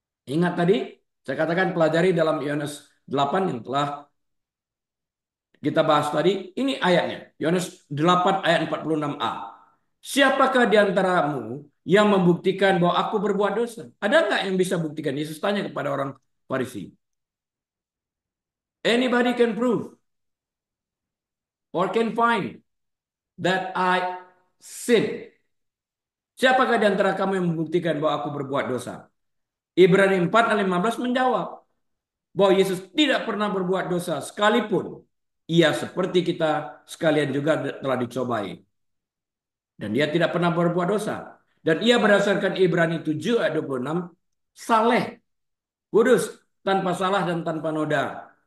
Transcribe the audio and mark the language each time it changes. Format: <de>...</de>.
<id>Ingat tadi, saya katakan pelajari dalam Yohanes 8 yang telah kita bahas tadi. Ini ayatnya. Yohanes 8 ayat 46a. Siapakah di antaramu yang membuktikan bahwa aku berbuat dosa? Ada nggak yang bisa buktikan? Yesus tanya kepada orang Farisi.</id> <en>Anybody can prove or can find that I sin.</en> <id>Siapakah di antara kamu yang membuktikan bahwa aku berbuat dosa? Ibrani 4 ayat 15 menjawab bahwa Yesus tidak pernah berbuat dosa sekalipun ia seperti kita sekalian juga telah dicobai. Dan dia tidak pernah berbuat dosa. Dan ia berdasarkan Ibrani 7 ayat 26 saleh, kudus, tanpa salah dan tanpa noda.</id>